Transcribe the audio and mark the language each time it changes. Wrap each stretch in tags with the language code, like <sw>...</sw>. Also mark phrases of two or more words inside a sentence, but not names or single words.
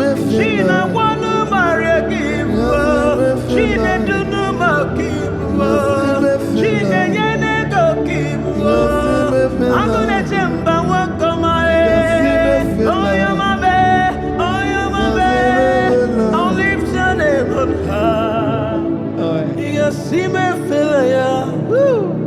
<ig>Chinagwanu mara ka ibu. Chinedunu ma ka ibu. Chinenyene go ka ibu. Agụ na-eche mba nwoke ọma, eh. Onye ọma be, onye ọma be.</ig> <en>I'll lift your name on high.</en> <ig>Ị ga-asị m efela ya. Woo!</ig>